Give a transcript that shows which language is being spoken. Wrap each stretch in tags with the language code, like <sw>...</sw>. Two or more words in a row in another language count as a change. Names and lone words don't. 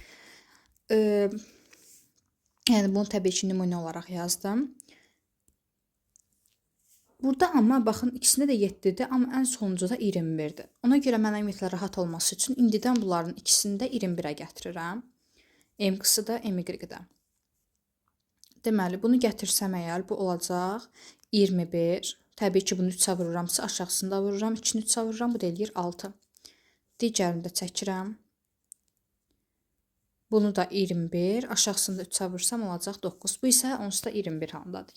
<az>Yəni bunu təbii ki, nümunə olaraq yazdım. Burada amma baxın, ikisində də 7-dir, amma ən sonuncuda 21-dir. Ona görə mənə ümumiyyətlə rahat olması üçün indidən bunların ikisini də 21-ə gətirirəm. MX-i də, MY-i də. Deməli, bunu gətirsəm əgər, bu olacaq 21. Təbii ki, bunu 3-ə vururamsa, aşağısını da vururam. 2-ni 3-ə vururam, bu da eləyir 6. Digərini də çəkirəm. Bunu da 21. Aşağısını da 3-ə vursam, olacaq 9. Bu isə onsuz da 21 halındadır.</az>